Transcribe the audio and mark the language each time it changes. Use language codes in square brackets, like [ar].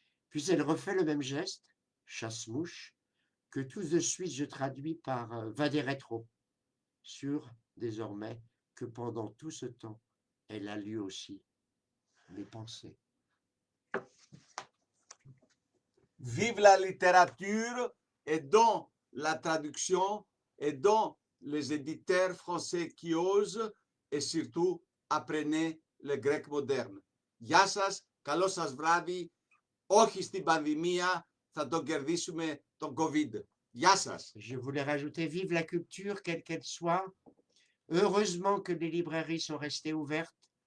[fr] Puis elle refait le même geste, chasse-mouche, que tout de suite je traduis par vadé rétro, sûr désormais que pendant tout ce temps, elle a lu aussi mes pensées. Vive la littérature et dans la traduction et dans les éditeurs français qui osent et surtout apprenez le grec moderne. [el] Γεια σας, καλό σας βράδυ, όχι στην πανδημία, θα τον κερδίσουμε τον COVID. Γεια σας. [fr] Je voulais rajouter vive la culture, quelle qu'elle soit. Heureusement que les librairies sont restées ouvertes.